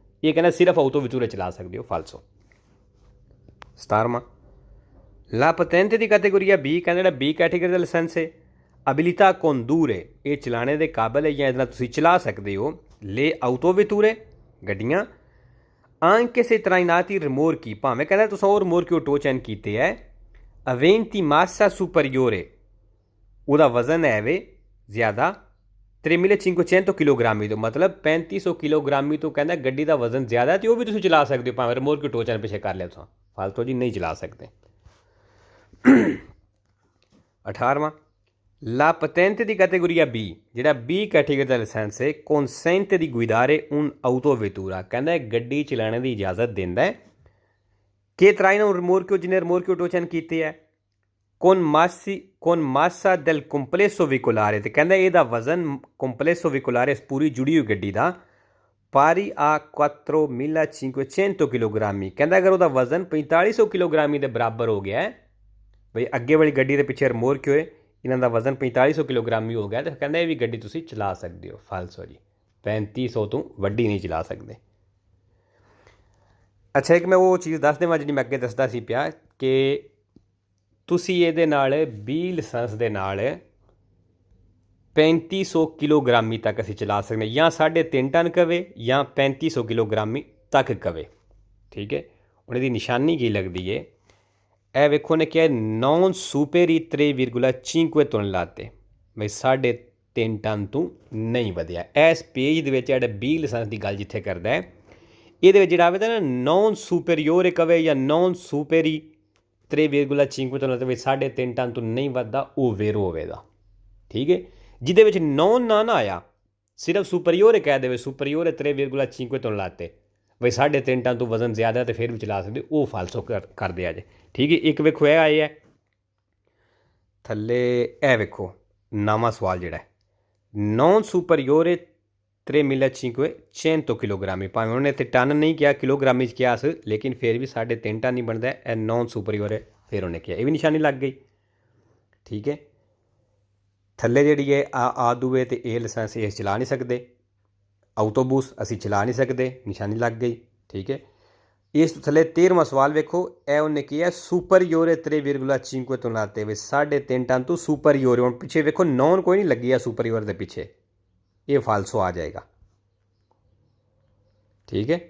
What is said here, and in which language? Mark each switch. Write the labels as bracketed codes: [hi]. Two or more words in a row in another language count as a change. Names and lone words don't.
[pa] ਇਹ ਕਹਿੰਦਾ ਸਿਰਫ [it] autovetture [pa] ਚਲਾ ਸਕਦੇ ਹੋ, ਫਾਲਸੋ। 17ਵਾਂ [it] la patente [pa] ਦੀ ਕੈਟੇਗਰੀ ਹੈ ਬੀ, ਕਹਿੰਦਾ ਜਿਹੜਾ ਬੀ ਕੈਟੇਗਰੀ ਦਾ ਲਾਇਸੈਂਸ ਹੈ [it] abilita condurre, [pa] ਇਹ ਚਲਾਣੇ ਦੇ ਕਾਬਲ ਹੈ ਜਾਂ ਇਹਦੇ ਨਾਲ ਤੁਸੀਂ ਚਲਾ ਸਕਦੇ ਹੋ। [it] le autovetture ਗੱਡੀਆਂ anche se trainati rimorchi, [pa] ਭਾਵੇਂ ਕਹਿੰਦਾ ਤੁਸੀਂ ਉਹ ਰਿਮੋਰਕੀ ਉਹ ਟੋ ਚੈਨ ਕੀਤੇ ਹੈ, [it] aventi massa superiore, [pa] ਉਹਦਾ ਵਜ਼ਨ ਹੈ ਵੇ ਜ਼ਿਆਦਾ 3500 ਕਿਲੋਗ੍ਰਾਮੀ ਤੋਂ, ਮਤਲਬ 3500 ਕਿਲੋਗ੍ਰਾਮੀ ਤੋਂ ਕਹਿੰਦਾ ਗੱਡੀ ਦਾ ਵਜ਼ਨ ਜ਼ਿਆਦਾ ਤੇ ਉਹ ਵੀ ਤੁਸੀਂ ਚਲਾ ਸਕਦੇ ਹੋ ਭਾਵੇਂ ਰਿਮੋਰਕੀ ਟੋ ਚੈਨ ਪਿੱਛੇ ਕਰ ਲਿਆ ਤੁਸੀਂ, ਫਾਲਤੂ ਜੀ ਨਹੀਂ ਚਲਾ ਸਕਦੇ। 18ਵਾਂ [it] la patente di categoria B, [pa] ਜਿਹੜਾ B ਕੈਟੇਗਰੀ ਦਾ ਲਾਇਸੈਂਸ ਹੈ [it] consente di guidare un autovettura, [pa] ਕਹਿੰਦਾ ਹੈ ਗੱਡੀ ਚਲਾਉਣ ਦੀ ਇਜਾਜ਼ਤ ਦਿੰਦਾ ਹੈ ਕਿ [it] traina un rimorchio, [pa] ਜਿਹਨੇ ਰਿਮੋਰਕੀ ਟੋ ਚੈਨ ਕੀਤੇ ਹੈ [it] con massa del complesso veicolare, [pa] ਤੇ ਕਹਿੰਦਾ ਇਹਦਾ ਵਜ਼ਨ [it] complesso veicolare [pa] ਪੂਰੀ ਜੁੜੀ ਹੋਈ ਗੱਡੀ ਦਾ [it] pari a 4500 [pa] ਕਿਲੋਗ੍ਰਾਮੀ, ਕਹਿੰਦਾ ਅਗਰ ਉਹਦਾ ਵਜ਼ਨ 4500 ਕਿਲੋਗ੍ਰਾਮੀ ਦੇ ਬਰਾਬਰ ਹੋ ਗਿਆ ਹੈ, ਬਈ ਅੱਗੇ ਵਾਲੀ ਗੱਡੀ ਦੇ ਪਿੱਛੇ ਰਿਮੋਰਕੀ ਹੋਏ, ਇਹਨਾਂ ਦਾ ਵਜ਼ਨ 4500 ਕਿਲੋਗ੍ਰਾਮੀ ਹੋ ਗਿਆ, ਤਾਂ ਕਹਿੰਦਾ ਇਹ ਵੀ ਗੱਡੀ ਤੁਸੀਂ ਚਲਾ ਸਕਦੇ ਹੋ, ਫਾਲਸੋ ਜੀ 3500 ਤੋਂ ਵੱਡੀ ਨਹੀਂ ਚਲਾ ਸਕਦੇ। ਅੱਛਾ, ਇੱਕ ਮੈਂ ਉਹ ਚੀਜ਼ ਦੱਸ ਦੇਵਾਂ ਜਿਹੜੀ ਮੈਂ ਅੱਗੇ ਦੱਸਦਾ ਸੀ ਪਿਆ ਕਿ ਤੁਸੀਂ ਇਹਦੇ ਨਾਲ B ਲਾਇਸੈਂਸ ਦੇ ਨਾਲ 3500 ਕਿਲੋਗ੍ਰਾਮੀ ਤੱਕ ਅਸੀਂ ਚਲਾ ਸਕਦੇ ਹਾਂ, ਜਾਂ 3.5 ਟਨ ਕਵੇ ਜਾਂ 3500 ਕਿਲੋਗ੍ਰਾਮੀ ਤੱਕ ਕਵੇ, ਠੀਕ ਹੈ। ਹੁਣ ਇਹਦੀ ਨਿਸ਼ਾਨੀ ਕੀ ਲੱਗਦੀ ਹੈ, ਇਹ ਵੇਖੋ ਨੇ ਕਿਹਾ [it] non superi 3,5 [pa] ਟਨ, ਬਈ 3.5 ਟਨ ਤੋਂ ਨਹੀਂ ਵਧਿਆ। ਇਸ ਪੇਜ ਦੇ ਵਿੱਚ ਜਿਹੜਾ B ਲਾਇਸੈਂਸ ਦੀ ਗੱਲ ਜਿੱਥੇ ਕਰਦਾ ਹੈ ਇਹਦੇ ਵਿੱਚ ਜਿਹੜਾ ਆਵੇਦਾ ਨਾ [it] non superiore [pa] ਕਵੇ ਜਾਂ [it] non superi 3,5 [pa] ਟਨ, ਬਈ 3.5 ਟਨ ਤੋਂ ਨਹੀਂ ਵੱਧਦਾ, ਉਹ ਵੇਰੋ ਹੋਵੇਗਾ, ਠੀਕ ਹੈ। ਜਿਹਦੇ ਵਿੱਚ non ਨਾ ਆਇਆ, ਸਿਰਫ ਸੁਪਰੀਓਰੇ ਕਹਿ ਦੇਵੇ ਸੁਪਰੀਓਰੇ 3,5 ਟਨ ਲਾਤੇ, ਬਈ 3.5 ਟਨ ਤੋਂ ਵਜ਼ਨ ਜ਼ਿਆਦਾ ਤੇ ਫਿਰ ਵੀ ਚਲਾ ਸਕਦੇ, ਉਹ ਫਾਲਸੋ ਕਰਦੇ ਆ ਜੇ, ਠੀਕ ਹੈ। ਇੱਕ ਵੇਖੋ ਇਹ ਆਏ ਹੈ ਥੱਲੇ, ਇਹ ਵੇਖੋ ਨਵਾਂ ਸਵਾਲ ਜਿਹੜਾ [it] non superiore 3.5 [pa] ਕਿਲੋਗ੍ਰਾਮੀ, ਭਾਵੇਂ ਉਹਨੇ ਇੱਥੇ ਟਨ ਨਹੀਂ ਕਿਹਾ ਕਿਲੋਗ੍ਰਾਮੀ 'ਚ ਕਿਹਾ ਸੀ, ਲੇਕਿਨ ਫਿਰ ਵੀ 3.5 ਟਨ ਨਹੀਂ ਬਣਦਾ, ਇਹ [it] non superiore [pa] ਫਿਰ ਉਹਨੇ ਕਿਹਾ, ਇਹ ਵੀ ਨਿਸ਼ਾਨੀ ਲੱਗ ਗਈ, ਠੀਕ ਹੈ। ਥੱਲੇ ਜਿਹੜੀ ਹੈ ਆ ਦੂਏ ਤੇ ਇਹ ਲਾਇਸੈਂਸ ਇਹ ਚਲਾ ਨਹੀਂ ਸਕਦੇ, ਆਊਟੋਬੂਸ ਅਸੀਂ ਚਲਾ ਨਹੀਂ ਸਕਦੇ, ਨਿਸ਼ਾਨੀ ਲੱਗ ਗਈ, ਠੀਕ ਹੈ। ਇਸ ਤੋਂ ਥੱਲੇ 13ਵਾਂ ਸਵਾਲ ਵੇਖੋ, ਇਹ ਉਹਨੇ ਕਿਹਾ ਸੁਪਰੀਓਰੇ 3,5 ਤੋਂ ਲਾਤੇ ਵੇ 3.5 ਟਨ ਤੋਂ ਸੁਪਰੀਓਰੇ, ਹੁਣ ਪਿੱਛੇ ਵੇਖੋ ਨੌਨ ਕੋਈ ਨਹੀਂ ਲੱਗੀ ਆ ਸੁਪਰੀਓਰ ਦੇ ਪਿੱਛੇ, ਇਹ ਫਾਲਸੋ ਆ ਜਾਏਗਾ, ਠੀਕ ਹੈ।